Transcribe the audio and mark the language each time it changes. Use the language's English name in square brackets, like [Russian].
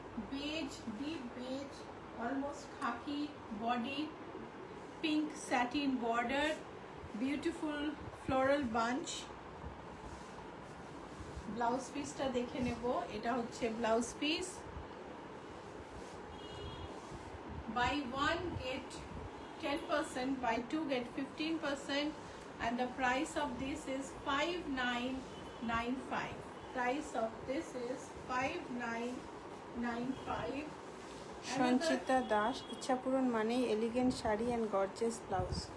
[Bangla] Base, deep base, almost খাকি body, pink satin border, beautiful floral bunch. Blouse পিসটা দেখে নেব, এটা হচ্ছে blouse piece. [English] Buy one get 10%, buy two get 15%, and the price of this is 5995. Price of this is 5995. [Bangla] Sanchita Das, ইচ্ছাপূরণ মানেই elegant sari and gorgeous blouse.